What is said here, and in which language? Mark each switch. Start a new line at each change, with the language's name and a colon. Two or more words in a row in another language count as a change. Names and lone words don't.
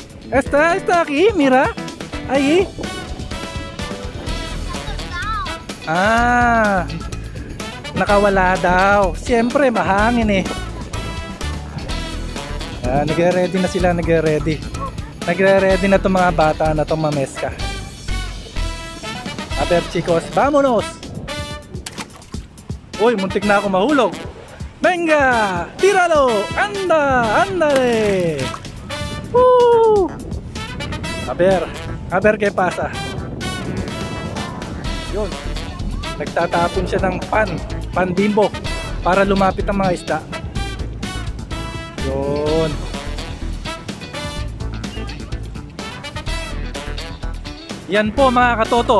Spanish: Está aquí, mira. Ahí.
Filipino: Ah, nakawala daw. Siyempre, mahangin eh. Nagre-ready na sila, nagre-ready. Nagre-ready na itong mga bata na itong mameska.
Spanish: A ver chicos, vámonos!
Filipino: Uy, muntik na ako mahulog.
Spanish: Venga! Tíralo! Anda! Andale! Woo! A ver qué pasa.
Filipino: Yun. Nagtatapon siya ng pan bimbo para lumapit ang mga isda. Yun. Yan po mga katoto.